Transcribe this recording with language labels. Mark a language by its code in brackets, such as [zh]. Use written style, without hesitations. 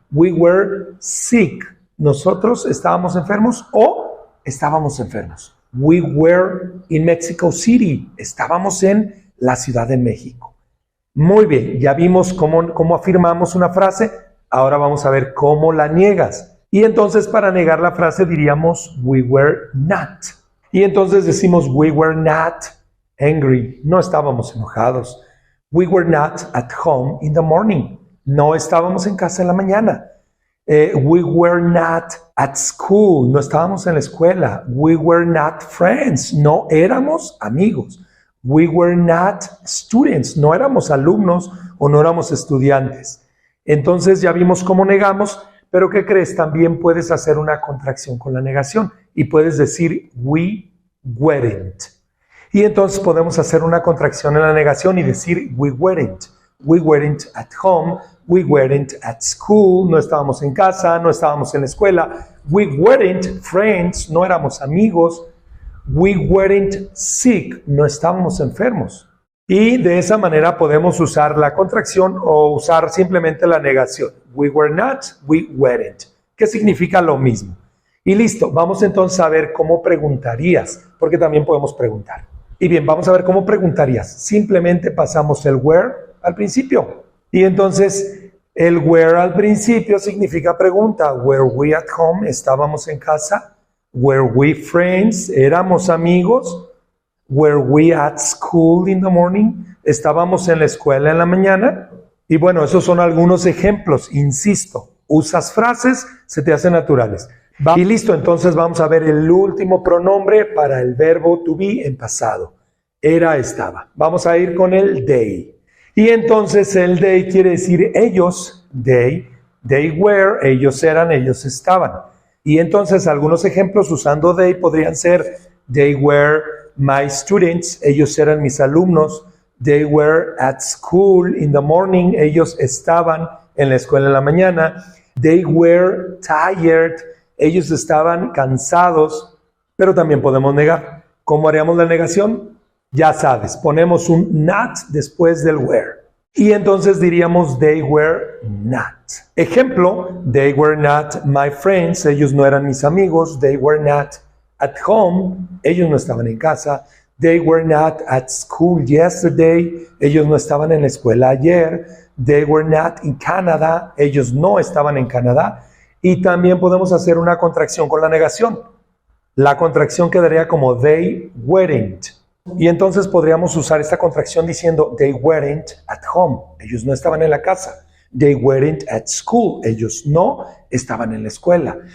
[en] We were sick. [es] Nosotros estábamos enfermos o estábamos enfermos. [en] We were in Mexico City. [es] Estábamos en la Ciudad de México. Muy bien, ya vimos cómo afirmamos una frase. Ahora vamos a ver cómo la niegas. Y entonces para negar la frase diríamos [en] we were not. [es] Y entonces decimos [en] we were not angry. [es] No estábamos enojados. [en] We were not at home in the morning. [es] No estábamos en casa en la mañana. [en] We were not at school. [es] No estábamos en la escuela. [en] We were not friends. [es] No éramos amigos. [en] We were not students. [es] No éramos alumnos o no éramos estudiantes. Entonces ya vimos cómo negamos, pero ¿qué crees? También puedes hacer una contracción con la negación y puedes decir [en] we weren't. [es] Y entonces podemos hacer una contracción en la negación y decir [en] we weren't. We weren't at home, we weren't at school, [es] no estábamos en casa, no estábamos en la escuela. [en] We weren't friends, [es] no éramos amigos. [en] We weren't sick, [es] no estábamos enfermos. Y de esa manera podemos usar la contracción o usar simplemente la negación. [en] We were not, we weren't, [es] que significa lo mismo. Y listo, vamos entonces a ver cómo preguntarías, porque también podemos preguntar. Y bien, vamos a ver cómo preguntarías. Simplemente pasamos el where al principio. Y entonces el where al principio significa pregunta. [en] Were we at home? [es] ¿Estábamos en casa? [en] Were we friends? [es] ¿Éramos amigos? [en] Were we at school in the morning? [es] ¿Estábamos en la escuela en la mañana? Y bueno, esos son algunos ejemplos. Insisto, usas frases, se te hacen naturales. Y listo, entonces vamos a ver el último pronombre para el verbo to be en pasado. Era, estaba. Vamos a ir con el they. Y entonces el they quiere decir ellos, [en] they were, [es] ellos eran, ellos estaban. Y entonces algunos ejemplos usando they podrían ser [en] they were my students, [es] ellos eran mis alumnos. [en] They were at school in the morning, [es] ellos estaban en la escuela en la mañana. [en] They were tired, [es] ellos estaban cansados. Pero también podemos negar. ¿Cómo haríamos la negación? Ya sabes, ponemos un not después del were. Y entonces diríamos [en] they were not. [es] Ejemplo, [en] they were not my friends, [es] ellos no eran mis amigos. [en] They were not at home, [es] ellos no estaban en casa. [en] They were not at school yesterday, [es] ellos no estaban en la escuela ayer. [en] They were not in Canada, [es] ellos no estaban en Canadá. Y también podemos hacer una contracción con la negación. La contracción quedaría como [en] they weren't. [es] Y entonces podríamos usar esta contracción diciendo [en] they weren't at home, [es] ellos no estaban en la casa. [en] They weren't at school, [es] ellos no estaban en la escuela.